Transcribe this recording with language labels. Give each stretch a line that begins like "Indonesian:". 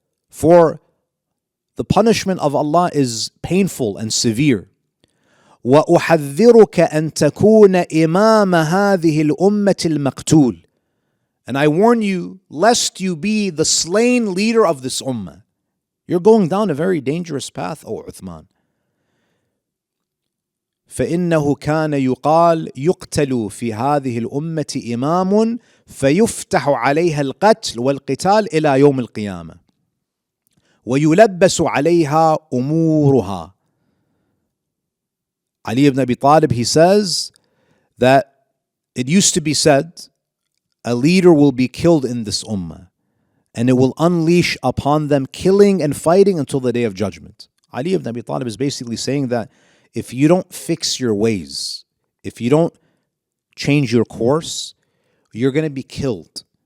English: For the punishment of Allah is painful and severe.
Arabic: وَأُحَذِّرُكَ أَن تَكُونَ إِمَامَ هَذِهِ الْأُمَّةِ الْمَقْتُولِ.
English: And I warn you, lest you be the slain leader of this ummah. You're going down a very dangerous path, O Uthman.
Arabic: فإنه كان يقال يقتل في هذه الأمة إمام فيفتح عليها القتل والقتال إلى يوم القيامة ويلبس عليها أمورها.
English: Ali ibn Abi Talib, he says that it used to be said a leader will be killed in this ummah and it will unleash upon them killing and fighting until the day of judgment. Ali ibn Abi Talib is basically saying that if you don't fix your ways, if you don't change your course, you're going to be killed.